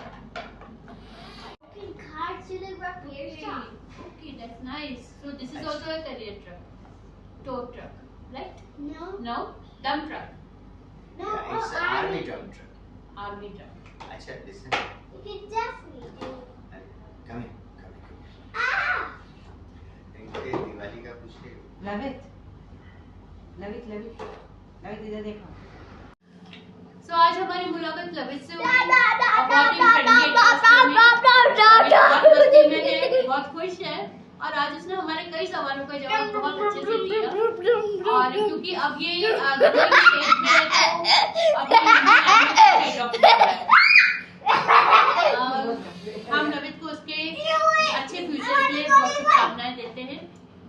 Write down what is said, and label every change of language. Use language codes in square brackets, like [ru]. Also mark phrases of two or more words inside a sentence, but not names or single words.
[en] Open cards to the repair shop. Okay, that's nice. So this is Nice. also a carrier truck, tow truck, right? No, No, dump truck, no, Yeah, it's an army dump truck. army truck. [hi] अच्छा, listen. [en] You can definitely do. Come here. Ah! [hi] इनके दिवाली का पूछ ले। लवित इधर देखो। So आज हमारी मुलाकात लवित से हुई। Da, da, da, और बहुत ही da, friendly da, atmosphere में। da, da, da, da, बहुत मस्ती में है, बहुत खुश है, और आज उसने हमारे कई सवालों का जवाब बहुत अच्छे से दिया। और क्योंकि अब ये [en] government state [hi] में है, तो अब ये [en] head of [hi] हम लवित को उसके अच्छे फ्यूचर के लिए बहुत शुभकामनाएं देते हैं।